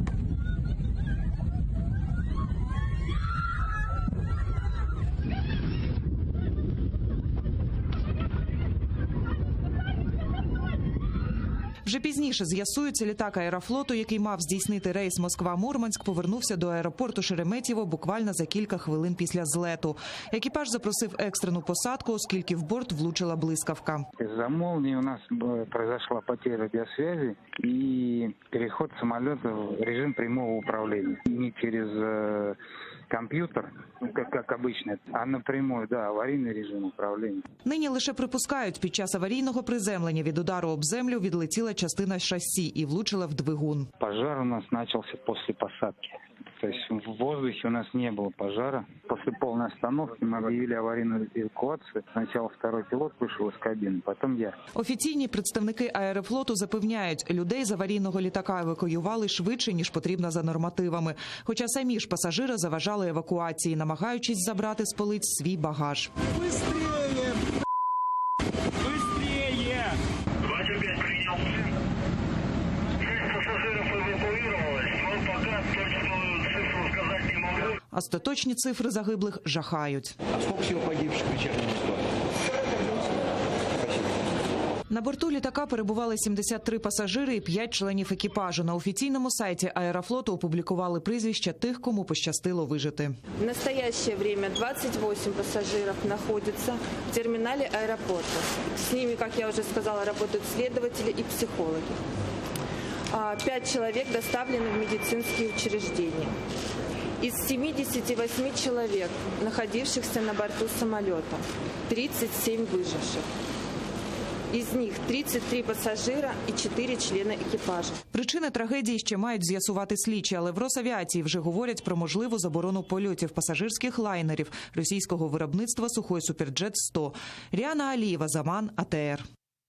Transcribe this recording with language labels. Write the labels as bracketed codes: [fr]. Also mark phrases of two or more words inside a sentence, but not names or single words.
[uk] Вже пізніше з'ясується, літак «Аерофлоту», який мав здійснити рейс Москва-Мурманськ, повернувся до аеропорту Шереметьєво буквально за кілька хвилин після злету. Екіпаж запросив екстрену посадку, оскільки в борт влучила блискавка. [ru] Из-за молнии у нас произошла потеря радиосвязи и переход самолета в режим прямого управления. Не через компьютер, как обычно, а напрямую, аварийный режим управления. [uk] Нині лише припускають, під час аварійного приземлення від удару об землю відлетіла частина шасі і влучила в двигун. [ru] Пожар у нас начался после посадки. То есть в воздухе у нас не было пожара. После полной остановки мы объявили аварийную эвакуацию. Сначала второй пилот вышел из кабины, потом я. [uk] Офіційні представники «Аерофлоту» запевняють, людей з аварійного літака евакуювали швидше, ніж потрібно за нормативами. Хоча самі ж пасажири заважали евакуації, намагаючись забрати з полиць свій багаж. [ru] Быстрее! Быстрее! 25 принял. 6 пассажиров эвакуировалось, но пока точную цифру сказать не могу. [uk] Остаточні цифри загиблих жахають. [ru] А сколько всего погибших в вечернем ситуации? [uk] На борту літака перебували 73 пасажири і 5 членів екіпажу. На офіційному сайті «Аерофлоту» опублікували прізвища тих, кому пощастило вижити. [ru] В настоящее время 28 пассажиров находятся в терминале аэропорта. С ними, как я уже сказала, работают следователи и психологи. 5 человек доставлены в медицинские учреждения. Из 78 человек, находившихся на борту самолета, 37 выживших. [uk] Із них 33 пасажира і 4 члени екіпажу. Причини трагедії ще мають з'ясувати слідчі, але в Росавіації вже говорять про можливу заборону польотів пасажирських лайнерів російського виробництва «Сухой Суперджет-100». Ріана Алієва, Заман, АТР.